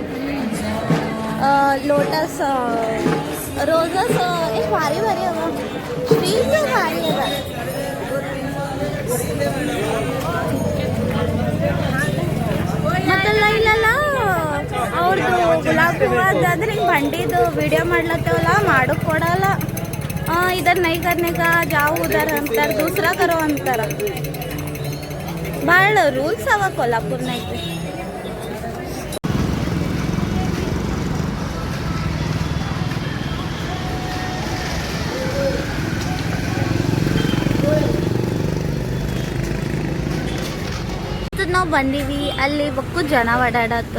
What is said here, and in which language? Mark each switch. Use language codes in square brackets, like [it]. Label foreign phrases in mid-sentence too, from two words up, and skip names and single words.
[en] lotus, roses [kn] ಎಷ್ಟು ಭಾರಿ ಅವ. ಸ್ಟ್ರೀಟ್ ಭಾರಿ ಅದ. ಮತ್ತೆಲ್ಲ ಇಲ್ಲೆಲ್ಲ ಅವ್ರದ್ದು ಗುಲಾಬಿ ಹೂವು ಅದಾದ್ರೆ ಹಿಂಗೆ ಬಂಡಿದು ವಿಡಿಯೋ ಮಾಡ್ಲತ್ತವಲ್ಲ, ಮಾಡೋಕ್ಕೆ ಕೊಡಲ್ಲ. [hi] इधर नहीं करने का, जाओ उधर अंतर, दूसरा करो अंतर. [kn] ಭಾಳ ರೂಲ್ಸ್ ಅವ ಕೊಲ್ಲಾಪುರ್ನಾಗ. ನಾವು ಬಂದೀವಿ, ಅಲ್ಲಿ ಬಕ್ಕು ಜನ ಓಡಾಡತ್ತದ.